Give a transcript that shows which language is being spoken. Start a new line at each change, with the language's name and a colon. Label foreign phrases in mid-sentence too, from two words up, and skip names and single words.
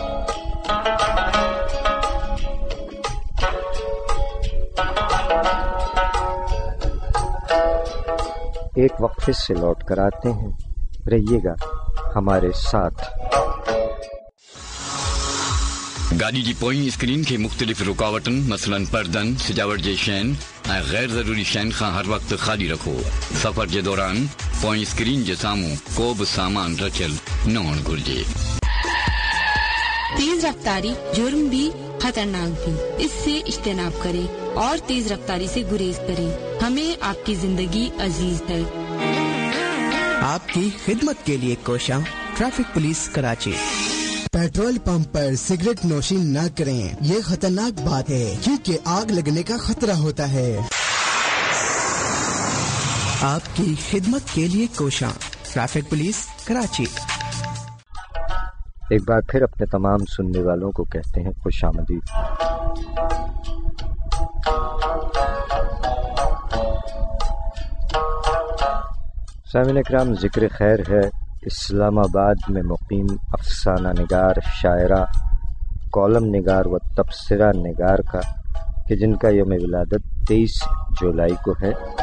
Urdu: ایک وقفے سے لوٹ کر آتے ہیں، رہیے گا ہمارے ساتھ۔
Sindhi: گاڑی جی پوئیں اسکرین کے مختلف رکاوٹن مثلاً پردن، سجاوٹ جے شین ऐं गैर ज़रूरी शयुनि खां हर वक़्तु ख़ाली रखो। सफ़र जे दौरान पोइ स्क्रीन जे साम्हूं को बि सामान रखियल न हुअणु घुरिजे।
Urdu: تیز رفتاری جرم بھی خطرناک بھی، اس سے اجتناب کریں اور تیز رفتاری سے گریز کریں. ہمیں آپ کی زندگی عزیز ہے. آپ کی خدمت کے لیے کوشاں ٹریفک پولیس کراچی. پیٹرول پمپ پر سگریٹ نوشی نہ کریں، یہ خطرناک بات ہے کیونکہ آگ لگنے کا خطرہ ہوتا ہے. آپ کی خدمت کے لیے کوشاں ٹریفک پولیس کراچی. ایک بار پھر اپنے تمام سننے والوں کو کہتے ہیں خوش آمدید۔ سامعین اکرام، ذکر خیر ہے اسلام آباد میں مقیم افسانہ نگار، شاعرہ، کالم نگار و تبصرہ نگار کا، کہ جن کا یوم ولادت 23 جولائی کو ہے۔